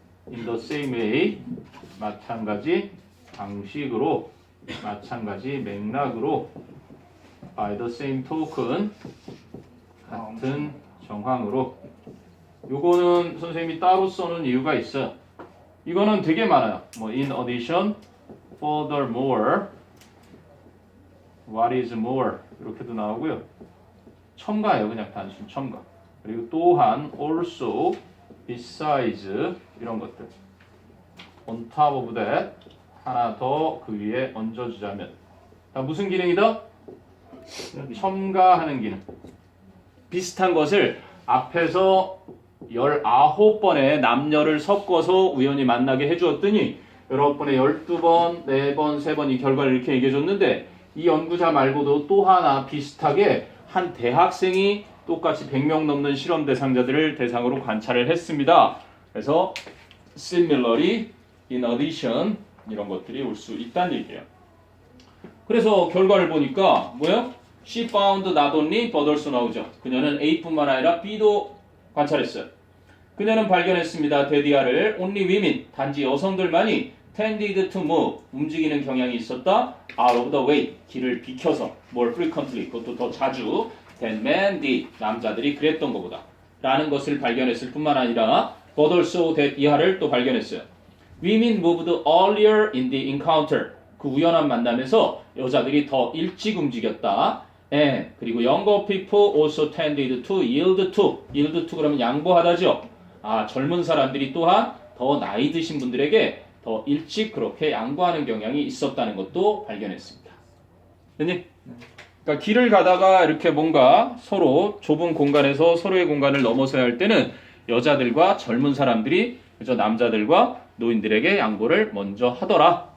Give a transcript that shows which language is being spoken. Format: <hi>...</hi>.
<en>in the same way,</en> <ko>마찬가지 방식으로, 마찬가지 맥락으로,</ko> <en>by the same token,</en> <ko>같은 정황으로. 요거는 선생님이 따로 써놓은 이유가 있어요. 이거는 되게 많아요.</ko> <en>뭐 in addition, furthermore, what is more</en> <ko>이렇게도 나오고요. 첨가예요. 그냥 단순 첨가. 그리고 또한 also, besides 이런 것들.</ko> <en>on top of that</en> <ko>하나 더 그 위에 얹어주자면 다 무슨 기능이다? 첨가하는 기능. 비슷한 것을 앞에서 19번의 남녀를 섞어서 우연히 만나게 해주었더니 19번에 12번, 4번, 3번 이 결과를 이렇게 얘기해줬는데 이 연구자 말고도 또 하나 비슷하게 한 대학생이 똑같이 100명 넘는 실험 대상자들을 대상으로 관찰을 했습니다. 그래서 similarly, in addition 이런 것들이 올 수 있다는 얘기예요. 그래서 결과를 보니까 뭐예요?</ko> <en>She found not only but also</en> <ko>나오죠. 그녀는 A뿐만 아니라 B도 관찰했어요. 그녀는 발견했습니다. 데디아를</ko> <en>only women,</en> <ko>단지 여성들만이</ko> <en>tended to move,</en> <ko>움직이는 경향이 있었다.</ko> <en>out of the way,</en> <ko>길을 비켜서</ko> <en>more frequently,</en> <ko>그것도 더 자주</ko> <en>than men did,</en> <ko>남자들이 그랬던 것보다 라는 것을 발견했을 뿐만 아니라</ko> <en>but also that</en> <ko>이하를 또 발견했어요.</ko> <en>Women moved earlier in the encounter,</en> <ko>그 우연한 만남에서 여자들이 더 일찍 움직였다.</ko> <en>And</en> <ko>그리고</ko> <en>younger people also tended to yield to</en> <ko>그러면 양보하다죠. 아, 젊은 사람들이 또한 더 나이 드신 분들에게 더 일찍 그렇게 양보하는 경향이 있었다는 것도 발견했습니다. 됐니? 그러니까 길을 가다가 이렇게 뭔가 서로 좁은 공간에서 서로의 공간을 넘어서야 할 때는 여자들과 젊은 사람들이 그저 남자들과 노인들에게 양보를 먼저 하더라.</ko>